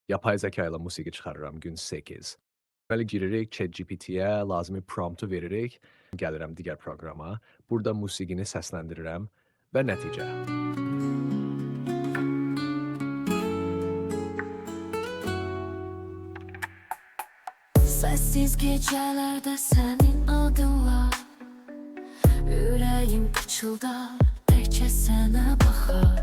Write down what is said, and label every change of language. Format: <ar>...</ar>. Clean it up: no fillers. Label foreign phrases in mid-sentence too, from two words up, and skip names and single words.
<tr>yapay zeka</tr> <az>ilə musiqi çıxarıram gün 8. Deməli giririk ChatGPT-yə, lazımi promptu veririk, gəlirəm digər proqrama. Burada musiqini səsləndirirəm və nəticə.</az> <tr>Sessiz gecelerde senin adın var. Yüreğim kıçıldar, belki sana bakar.</tr>